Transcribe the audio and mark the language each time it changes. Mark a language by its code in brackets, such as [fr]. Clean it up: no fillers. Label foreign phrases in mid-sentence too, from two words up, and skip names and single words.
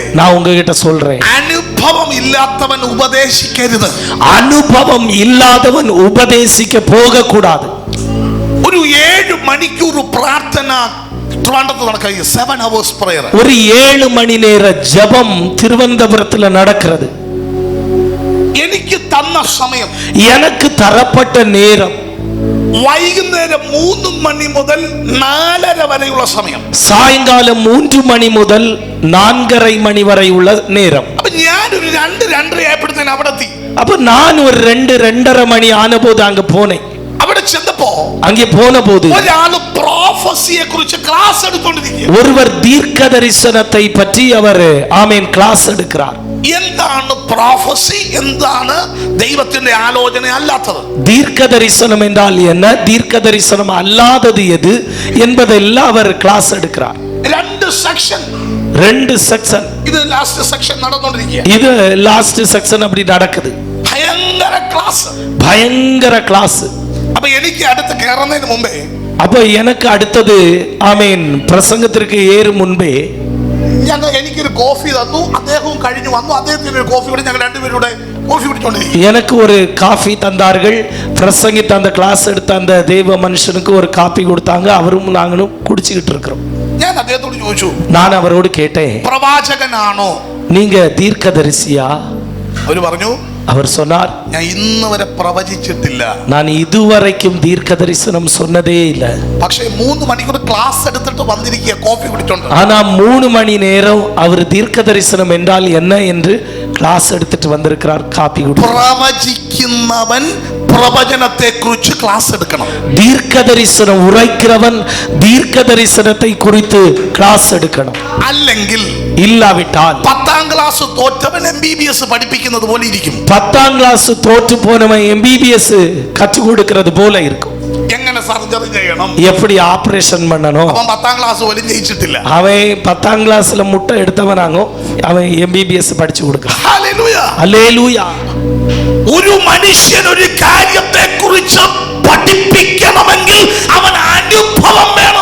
[ta] நான் உங்ககிட்ட சொல்றேன், [ml] അനുഭവം ഇല്ലാത്തവൻ ഉപദേശിക്കരുത്. [ta] அனுபவம் இல்லாதவன் உபதேசிக்க போக கூடாது. [ml] ഒരു 7 മണിക്കൂർ പ്രാർത്ഥന ട്രിവാൻഡ്രത്ത് നടക്കുക, [en] 7 hours prayer. [ta] ஒரு 7 மணி நேர ஜெபம் திருவனந்தபுரத்துல நடக்கிறது. [ml] എനിക്ക് തന്ന സമയം, [ta] எனக்கு தரப்பட்ட நேரம் [ml] വൈകുന്നേരം 3 മണി മുതൽ 4:30 വരെയുള്ള സമയം. [ta] சாயங்காலம் 3 மணி முதல் 4:30 மணி வரை உள்ள நேரம். [ml] അപ്പൊ ഞാനൊരു 2-2:30 ആയപ്പോഴത്തേന് അവിടെ എത്തി. [ta] அப்ப நான் ஒரு 2-2:30 மணி ஆன போது அங்க போனேன். [ml] അവിടെ ചെന്നപ്പോ [ta] அங்கே போன போது [ml] ഒരാള് പ്രോഫസിയെ കുറിച്ച് ക്ലാസ് എടുത്തുകൊണ്ടിരിക്കുക. [ta] ஒருவர் தீர்க்க தரிசனத்தை பற்றி அவர் ஆமென் கிளாஸ் எடுக்கிறார். [ml] എന്താണ് പ്രോഫസി, എന്താണ് ദൈവത്തിന്റെ ആലോചന അല്ലാത്തത്? [ta] தீர்க்க தரிசனம் என்றால் என்ன, தீர்க்க தரிசனம் அல்லாதது எது என்பதெல்லாம் அவர் கிளாஸ் எடுக்கிறார். [ml] 2 സെക്ഷൻ, [ta] 2 செக்ஷன். [ml] ഇത് [en] last section [ml] നടന്നുകൊണ്ടിരിക്കുക. [ta] இது [en] last section [ta] அப்படி நடக்குது. [ml] ഭയങ്കര ക്ലാസ്, [ta] பயங்கர கிளாஸ். [ml] അപ്പൊ എനിക്ക് അടുത്ത് കയറുന്നതിന് മുമ്പേ, [ta] அப்ப எனக்கு அடுத்தது ஆமென் பிரசங்கத்திற்கு ஏறும் முன்பே [ml] എനിക്കൊരു കോഫി തന്നു, അദ്ദേഹവും കഴിഞ്ഞു വന്നു, അദ്ദേഹത്തിന് ഒരു കോഫി കൂടി, ഞങ്ങൾ രണ്ടുപേരുടെ കോഫി കുടിച്ചോണ്ടിരിക്കും. [ta] எனக்கு ஒரு காஃபி தந்தார்கள். பிரசங்கித்த அந்த கிளாஸ் எடுத்த அந்த தேவ மனுஷனுக்கு ஒரு காபி கொடுத்தாங்க. அவரும் நாங்களும் குடிச்சுக்கிட்டு இருக்கிறோம். [ml] ഞാൻ അദ്ദേഹത്തോട് ചോദിച്ചു, [ta] நான் அவரோடு கேட்டேன், [ml] പ്രവാചകനാണോ? [ta] நீங்க தீர்க்கதரிசியா? [ml] അവര് പറഞ്ഞു, [ta] அவர் சொன்னார், [ml] ഞാൻ ഇന്ന് വരെ പ്രവചിച്ചിട്ടില്ല. [ta] நான் இதுவரைக்கும் தீர்க்க தரிசனம் சொன்னதே இல்லை. [ml] പക്ഷേ 3 മണിക്കൂർ ക്ലാസ് എടുത്തിട്ട് വന്നിരിക്കുക, കോഫി കുടിച്ചോണ്ട്. [ta] ஆனா 3 மணி நேரம் அவர் தீர்க்க தரிசனம் என்றால் என்ன என்று கிளாஸ் எடுத்துட்டு வந்திருக்கிறார், காப்பி குடி. [ml] പ്രവചിക്കുന്നവൻ പ്രവചനത്തെ കുറിച്ച് ക്ലാസ് എടുക്കണം. [ta] தீர்க்க தரிசனம் உரைக்கிறவன் தீர்க்க தரிசனத்தை குறித்து கிளாஸ் எடுக்கணும். [ml] അല്ലെങ്കിൽ [ta] இல்லாவிட்டால் [ml] 10ാം ക്ലാസ് തോറ്റവൻ MBBS പഠിപ്പിക്കുന്നത് പോലെ ഇരിക്കും. [ta] 10ஆம் கிளாஸ் தோற்று போனவன் MBBS கற்றுக் கொடுக்கிறது போல இருக்கும். [ml] എങ്ങനെ സർജറി ചെയ്യണം, [ta] எப்படி ஆபரேஷன் பண்ணணும், [ml] അവൻ 10ാം ക്ലാസ് പോലും ജയിച്ചിട്ടില്ല. [ta] அவன் 10ஆம் கிளாஸ்ல முட்டை எடுத்தவனாங்க, அவன் MBBS படிச்சு கொடுக்கிறான். [ml] ഹല്ലേലൂയ. [ta] அல்லேலூயா. [ml] ഒരു മനുഷ്യൻ ഒരു കാര്യത്തെ കുറിച്ച് പഠിപ്പിക്കണമെങ്കിൽ അവൻ അനുഭവം വേണം.